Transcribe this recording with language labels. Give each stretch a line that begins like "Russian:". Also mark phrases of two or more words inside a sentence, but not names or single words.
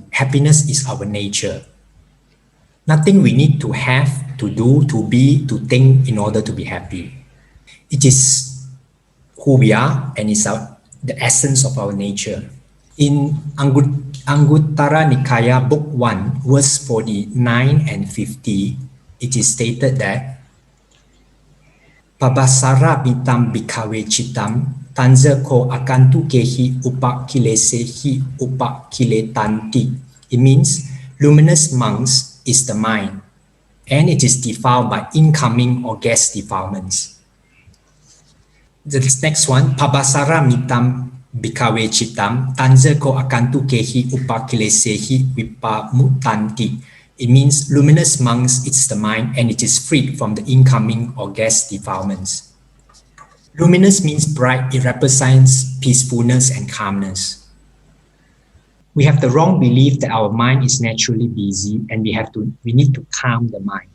English: Happiness is our nature. Nothing we need to have, to do, to be, to think in order to be happy. It is who we are and it's the essence of our nature. In Anguttara Nikaya, Book 1, verse 49 and 50, it is stated that
Pali: Pabasara bitam bhikkhave citam tanza ko akan kehi upakilesehi upakiletanti.
English: It means luminous monks is the mind, and it is defiled by incoming or guest defilements. The next one,
Pali: Pabasara mitam bhikkhave citam tanza ko akan kehi upakilesehi vipamutanti.
English: It means luminous monks, it's the mind, and it is freed from the incoming or guest defilements. Luminous means bright, it represents peacefulness and calmness. We have the wrong belief that our mind is naturally busy and we need to calm the mind.